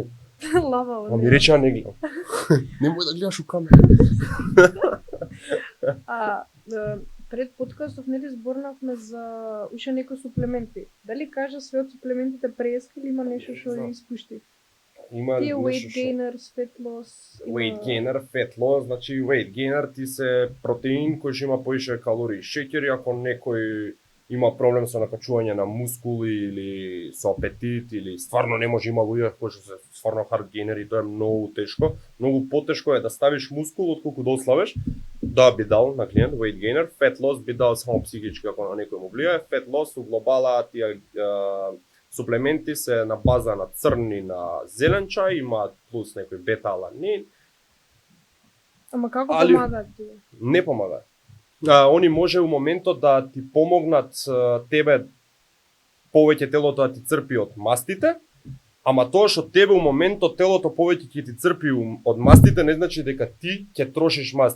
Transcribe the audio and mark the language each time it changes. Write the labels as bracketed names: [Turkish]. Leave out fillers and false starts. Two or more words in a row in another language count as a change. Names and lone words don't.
[Macedonian] Лава. А ми рече не гледам. Немој да гледаш у камера. Пред подкастов нели зборнавме за уште некои суплементи. Дали кажа све од суплементите преска или има нешто што ја испушти? Има Тие weight нешто што [English] gainer, fat loss, weight gainer, fat loss, [Macedonian] значи [English] weight gainer [Macedonian] ти се протеин кој што има повише калории, шеќери, ако некој има проблем со накачување на мускули или со апетит или стварно не може, има луѓе кои што се стварно [English] hard gaineri, [Macedonian] тоа е многу тешко. Многу потешко е да ставиш мускул отколку да ослабеш. Да би дал на клиент [English] weight gainer, fat loss [Macedonian] би дал само психички ако на некој му влијае. [English] Fat loss [Macedonian] у глобала тие суплементи се на база на црн и на зелен чај, имаат плюс некој бета-аланин. Ама како Али- помагаат тие? Не помагаат. Они може у моментот да ти помогнат тебе повеќе телото да ти црпи од мастите, ама тоа што тебе у моментот телото повеќе ќе ти црпи од мастите не значи дека ти ќе трошиш масти.